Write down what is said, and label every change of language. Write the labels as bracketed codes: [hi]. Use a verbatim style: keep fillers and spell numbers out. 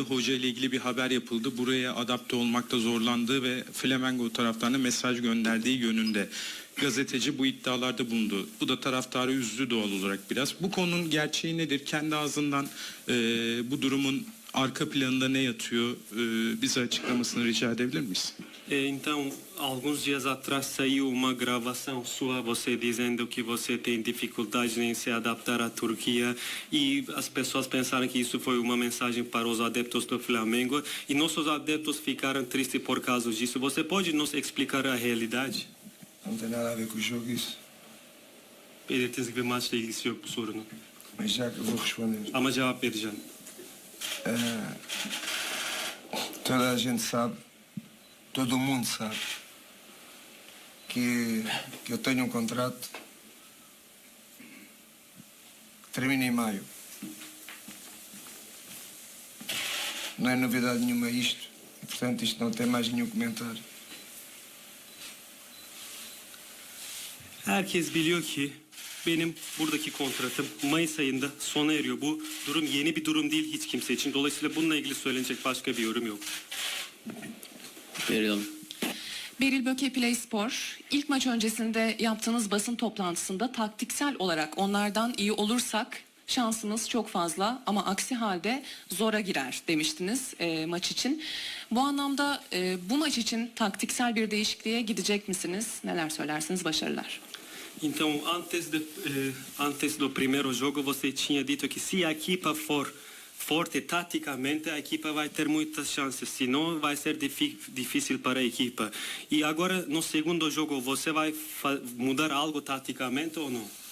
[tr] Hoca ile ilgili bir haber yapıldı. Buraya adapte olmakta zorlandığı ve Flamengo taraftarına mesaj gönderdiği yönünde. Gazeteci bu iddialarda bulundu. Bu da taraftarı üzdü doğal olarak biraz. Bu konunun gerçeği nedir? Kendi ağzından e, bu durumun arka planında ne yatıyor? E, bize açıklamasını rica edebilir miyiz? [pt] Então, alguns dias atrás saiu uma gravação sua, você dizendo que você tem dificuldade em se adaptar à Turquia e as pessoas pensaram que isso foi uma mensagem para os adeptos do Flamengo e nossos adeptos ficaram tristes por causa disso. Você pode nos explicar a realidade? Não tem nada a ver com o jogo isso. [tr] Belirttiğiniz gibi maçla ilgisi yok bu sorunun. [pt] Mas já vou responder. [tr] Ama cevap vereceğim. [pt] É, toda a gente sabe, todo mundo sabe que, que eu tenho um contrato que termina em maio. Não é novidade nenhuma isto, e, portanto isto não tem mais nenhum comentário. [tr] Herkes biliyor ki benim buradaki kontratım Mayıs ayında sona eriyor. Bu durum yeni bir durum değil hiç kimse için. Dolayısıyla bununla ilgili söylenecek başka bir yorum yok. Beril Hanım. Beril Böke Play Spor. İlk maç öncesinde yaptığınız basın toplantısında taktiksel olarak onlardan iyi olursak şansımız çok fazla ama aksi halde zora girer demiştiniz e, maç için. Bu anlamda e, bu maç için taktiksel bir değişikliğe gidecek misiniz? Neler söylersiniz? Başarılar. [pt] Então, antes de, eh, antes do primeiro jogo, você tinha dito que se a equipa for forte taticamente, a equipa vai ter muitas chances, senão vai ser difi- difícil para a equipa. E agora, no segundo jogo, você vai fa- mudar algo taticamente ou não?